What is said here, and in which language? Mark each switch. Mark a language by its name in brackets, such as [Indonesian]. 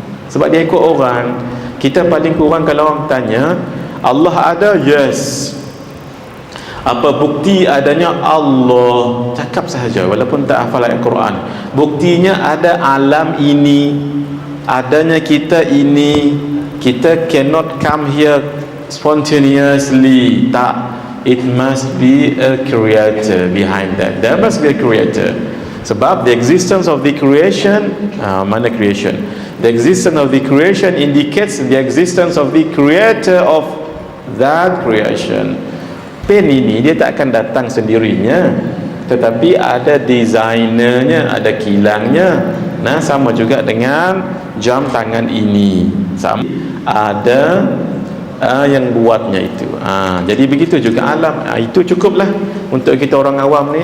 [Malay] Sebab dia ikut orang. Kita paling kurang kalau orang tanya Allah ada, yes. Apa bukti adanya Allah? Cakap sahaja walaupun tak hafal ayat Quran. Buktinya ada alam ini, adanya kita ini. [English] Kita cannot come here spontaneously. Tak, it must be a creator behind that. There must be a creator. Sebab the existence of the creation, mana creation? The existence of the creation indicates the existence of the creator of that creation. [Malay] Pen ini dia tak akan datang sendirinya, tetapi ada desainernya, ada kilangnya. Nah, sama juga dengan jam tangan ini, sama ada yang buatnya itu. Jadi begitu juga alam. Itu cukuplah untuk kita orang awam ni.